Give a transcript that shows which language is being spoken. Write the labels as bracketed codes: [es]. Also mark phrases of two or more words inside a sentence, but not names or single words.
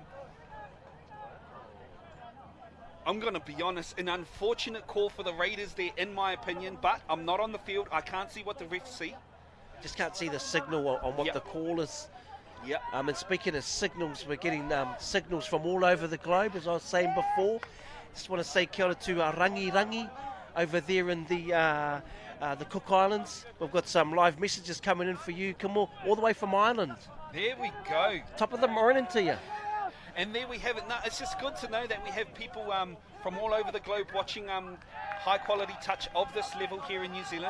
[en] I'm going to be honest, an unfortunate call for the Raiders there, in my opinion, but I'm not on the field. I can't see what the refs see. Just can't see the signal on what Yep. the call is. Yep. And speaking of signals, we're getting signals from all over the globe, as I was saying before. Just want to say [mi] kia ora [en] to Rangi Rangi over there in the Cook Islands. We've got some live messages coming in for you. Come all the way from Ireland. There we go. Top of the morning to you. And there we have it. No, it's just good to know that we have people from all over the globe watching high quality touch of this level here in New Zealand.